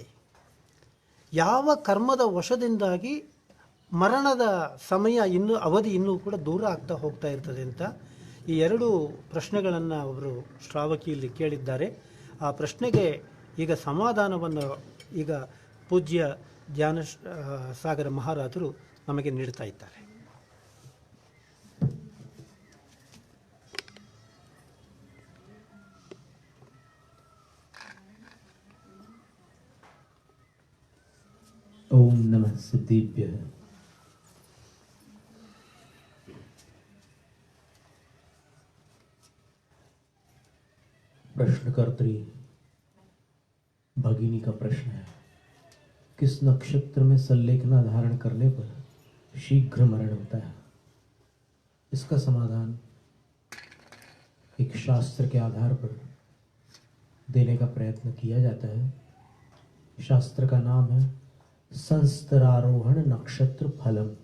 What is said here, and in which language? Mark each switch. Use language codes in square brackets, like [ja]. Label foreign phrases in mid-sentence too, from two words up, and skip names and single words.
[kn] ಯಾವ ಕರ್ಮದ ವಶದಿಂದಾಗಿ ಮರಣದ ಸಮಯ ಅವಧಿ ಇನ್ನೂ ಕೂಡ ದೂರ ಆಗ್ತಾ ಹೋಗ್ತಾ ಇರ್ತದೆ ಅಂತ ಈ ಎರಡು ಪ್ರಶ್ನೆಗಳನ್ನು ಅವರು ಶ್ರಾವಕಿಯಲ್ಲಿ ಕೇಳಿದ್ದಾರೆ. ಆ ಪ್ರಶ್ನೆಗೆ ಈಗ ಸಮಾಧಾನವನ್ನು ಈಗ ಪೂಜ್ಯ ಧ್ಯಾನ ಸಾಗರ ಮಹಾರಾಜರು ನಮಗೆ ನೀಡ್ತಾ ಇದ್ದಾರೆ. [sa] ओम नमः सिद्धेभ्यः. [hi] प्रश्नकर्त्री भगिनी का प्रश्न है, किस नक्षत्र में सल्लेखना धारण करने पर शीघ्र मरण होता है? इसका समाधान एक शास्त्र के आधार पर देने का प्रयत्न किया जाता है. शास्त्र का नाम है संस्तरारोहण नक्षत्र फलम.